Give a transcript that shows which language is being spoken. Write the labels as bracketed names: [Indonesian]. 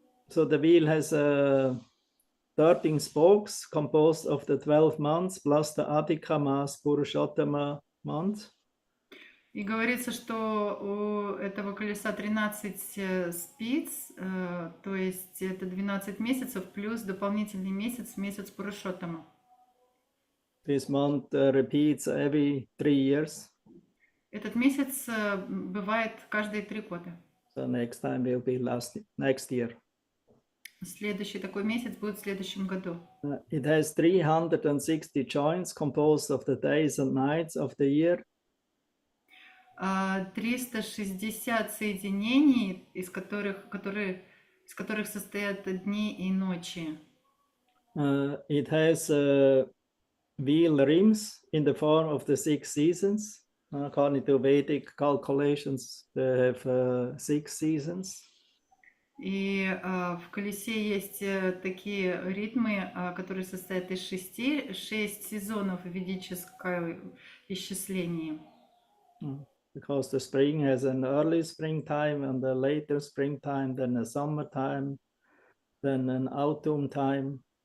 [English] So the wheel has 13 spokes composed of the 12 months plus the Adhika Mas Purushottama month. [Russian] И говорится, что у этого колеса 13 спиц, то есть это 12 месяцев плюс дополнительный месяц, месяц Пурушоттама. [English] This month repeats every 3 years. [Russian] Этот месяц бывает каждые 3 года. [English] So next time will be next year. [Russian] Следующий такой месяц будет в следующем году. [English] It has 360 joints composed of the days and nights of the year. [Russian] 360 соединений, из которых состоят дни и ночи. [English] It has wheel rims in the form of the 6 seasons. According to Vedic calculations, they have 6 seasons. [Russian] И в колесе есть такие ритмы, которые состоят из 6 сезонов в ведическом исчислении. [English] Because the spring has an early springtime and a later springtime, then a summertime, then an autumn time.